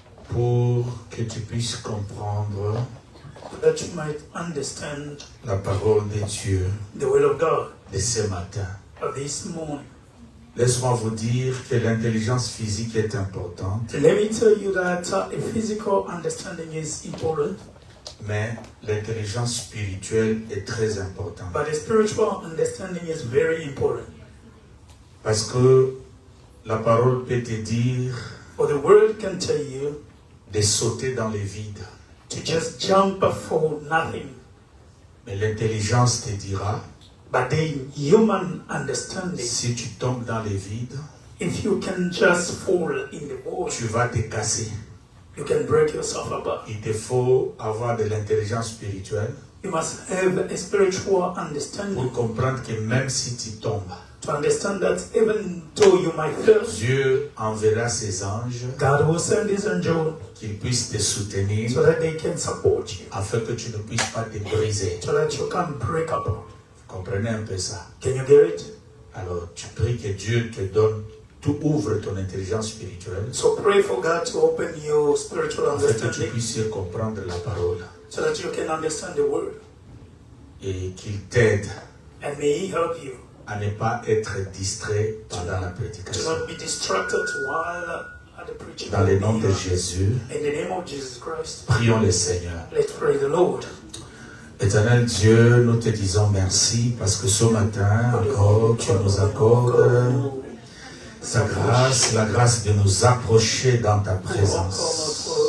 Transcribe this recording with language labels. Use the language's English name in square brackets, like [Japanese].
[French] pour que tu puisses comprendre [English] that you might understand [French] la parole de Dieu [English] the will of God [French] de ce matin. [English] of this morning. [French] Laisse-moi vous dire que l'intelligence physique est importante, [English] Let me tell you that a physical understanding is important, [French] mais l'intelligence spirituelle est très importante. [English] but a spiritual understanding is very important. [French] Parce que la parole peut te dire [English] For the word can tell you [French] de sauter dans les vides, [English] to just jump for nothing, [French] mais l'intelligence te dira, [English] but the human understanding, [French] si tu tombes dans les vides, [English] if you can just fall in the water, [French] tu vas te casser. [English] you can break yourself apart. [French] Il te faut avoir de l'intelligence spirituelle [English] You must have a spiritual [French] pour [English] understanding [French] comprendre que même si tu tombes, [English] to understand that even though you might fail, [French] Dieu enverra ses anges [English] God will send His angel [French] qu'ils puissent te soutenir [English] so that they can support you, [French] afin que tu ne puisses pas te briser. [English] so that you can break apart. [French] Vous comprenez un peu ça? [English] Can you get it? [French] Alors tu pries que Dieu te donne, tu ouvres ton intelligence spirituelle [English] So pray for God to open your spiritual [French] afin que tu [English] understanding [French] puisses comprendre la parole [English] so that you can understand the word, [French] et qu'il t'aide [English] and may He help you [French] à ne pas être distrait pendant la [English] to [French] prédication. [English] not be distracted while at the preaching. [French] Dans le nom de Jésus, [English] In the name of Jesus Christ, [French] prions le Seigneur. [English] let's pray the Lord. [French] Éternel Dieu, nous te disons merci parce que ce matin encore, tu nous accordes ta grâce, la grâce de nous approcher dans ta présence.